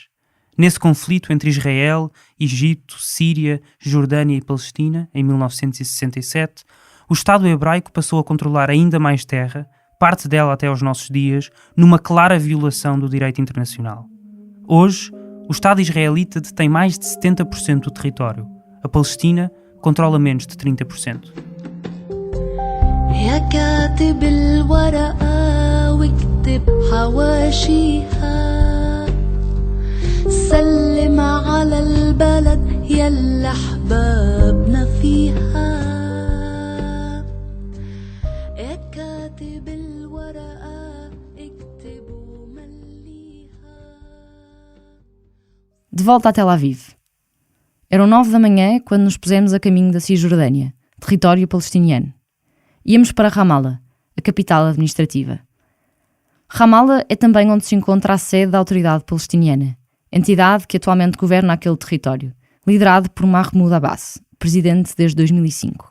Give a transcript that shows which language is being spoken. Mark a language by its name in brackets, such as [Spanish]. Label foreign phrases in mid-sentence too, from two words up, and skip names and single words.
[Portuguese] Nesse conflito entre Israel, Egito, Síria, Jordânia e Palestina, em 1967, o Estado hebraico passou a controlar ainda mais terra, parte dela até aos nossos dias, numa clara violação do direito internacional. Hoje, o Estado israelita detém mais de 70% do território. A Palestina controla menos de 30%. [Arabic] يا كاتب الورقة واكتب حواشيها سلم على البلد يلا حبابنا فيها يا كاتب الورقة اكتب ومليها. [Portuguese] De volta a Tel Aviv. Eram 9 da manhã quando nos pusemos a caminho da Cisjordânia, território palestiniano. Íamos para Ramallah, a capital administrativa. Ramallah é também onde se encontra a sede da Autoridade Palestiniana, entidade que atualmente governa aquele território, liderado por Mahmoud Abbas, presidente desde 2005.